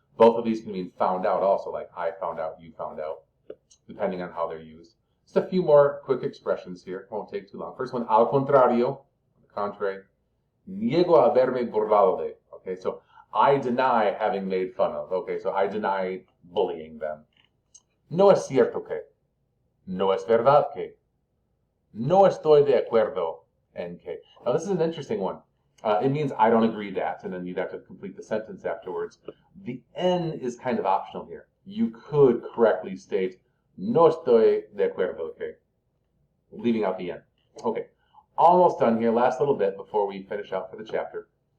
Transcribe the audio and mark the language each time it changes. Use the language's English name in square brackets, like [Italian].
[English] Both of these can mean found out also, like I found out, you found out, depending on how they're used. Just a few more quick expressions here. Won't take too long. First one, [Spanish] al contrario, [English] on the contrary. [Spanish] Niego haberme burlado de. [English] Okay, so I deny having made fun of. Okay, so I deny bullying them. [Spanish] No es cierto que. No es verdad que. No estoy de acuerdo en que. [English] Now this is an interesting one. It means I don't agree that, and then you'd have to complete the sentence afterwards. The N is kind of optional here. You could correctly state, [Spanish] no estoy de acuerdo, [English] okay? Leaving out the N. Okay, almost done here. Last little bit before we finish out for the chapter.